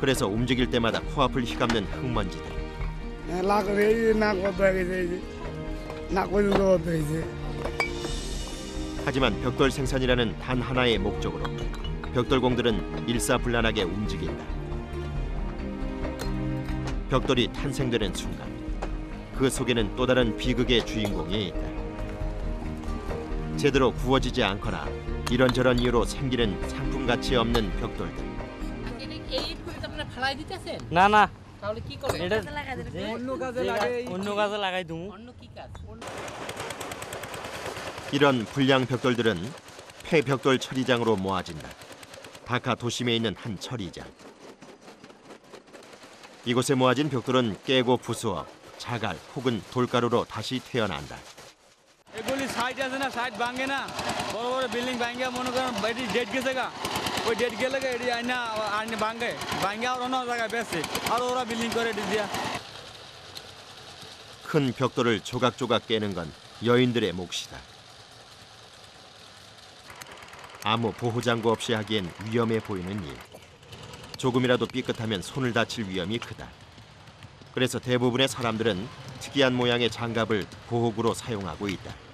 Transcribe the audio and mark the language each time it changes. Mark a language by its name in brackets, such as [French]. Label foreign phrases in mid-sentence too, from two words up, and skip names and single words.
[Korean] 그래서 움직일 때마다 코앞을 휘감는 흙먼지들. 하지만 벽돌 생산이라는 단 하나의 목적으로 벽돌공들은 일사불란하게 움직인다. 벽돌이 탄생되는 순간 그 속에는 또 다른 비극의 주인공이 있다. 제대로 구워지지 않거나 이런저런 이유로 생기는 상품 가치 없는 벽돌들. [Bangla] না না তাহলে কি করে এটা অন্য কাজে লাগে অন্য কাজে লাগাই দেবো অন্য কি কাজ [Korean] 이런 불량 벽돌들은 폐벽돌 처리장으로 모아진다. 다카 도심에 있는 한 처리장. 이곳에 모아진 벽돌은 깨고 부수어 자갈 혹은 돌가루로 다시 태어난다. [Bangla] এগুলি সাইড আছে না সাইড ভাঙে না বড় বড় বিল্ডিং ভাঙে মনে করেন বাড়ি ডেট গেছে গা ওই ডেট গেলে এটি আইনা আইনে ভাঙে ভাঙে আর অন্য জায়গায় বেশি আর ওরা বিল্ডিং করে দিয়া [Korean] 큰 벽돌을 조각조각 깨는 건 여인들의 몫이다. 아무 보호장구 없이 하기엔 위험해 보이는 일. 조금이라도 삐끗하면 손을 다칠 위험이 크다. 그래서 대부분의 사람들은 특이한 모양의 장갑을 보호구로 사용하고 있다.